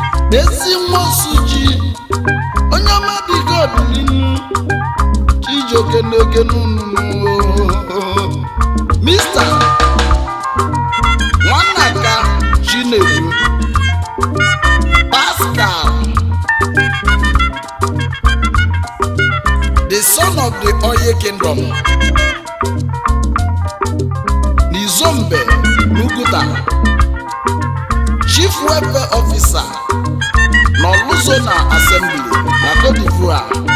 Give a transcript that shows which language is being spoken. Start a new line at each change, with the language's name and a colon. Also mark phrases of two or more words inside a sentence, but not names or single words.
Igbo: Ezi nwa Osuji, onye ọma dị God n'ihu, Chijioke n'oke n'unu. Mister Nwanaka Chinedu, Pascal,
English: the son of the Oye Kingdom, Nizombe Nuguta, Chief Welfare Officer, Noluzona Assembly, na Cote d'Ivoire.